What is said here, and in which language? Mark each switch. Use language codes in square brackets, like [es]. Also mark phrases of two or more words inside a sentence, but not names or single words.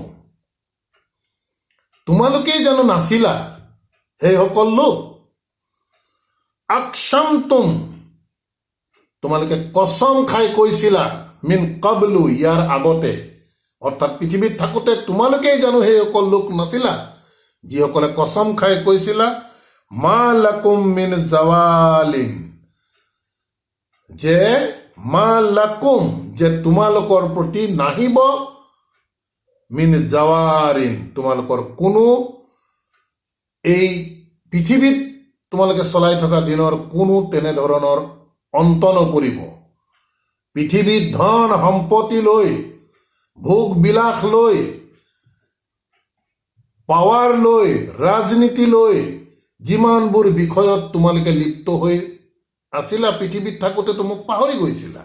[as] তোমালোকেই জানো নাছিলা সেইসকল লোক, আকসামতুম, তোমালোকে কচম খাই কৈছিলা, [ar] من قبل, [as] ইয়াৰ আগতে, অৰ্থাৎ পৃথিৱীত থাকোঁতে তোমালোকেই জানো সেইসকল লোক নাছিলা যিসকলে কচম খাই কৈছিলা, [ar] ما لكم من زوال, যে ما لكم, [as] যে তোমালোকৰ প্ৰতি নাহিব, [ar] من زوال, [as] তোমালোকৰ কোনো, এই পৃথিৱীত তোমালোকে চলাই থকা দিনৰ কোনো তেনেধৰণৰ অন্ত নপৰিব। পৃথিৱীত ধন সম্পত্তি লৈ, ভোগ বিলাস লৈ, পাৱাৰ লৈ, ৰাজনীতি লৈ, যিমানবোৰ বিষয়ত তোমালোকে লিপ্ত হৈ আছিলা পৃথিৱীত থাকোঁতে, মোক পাহৰি গৈছিলা।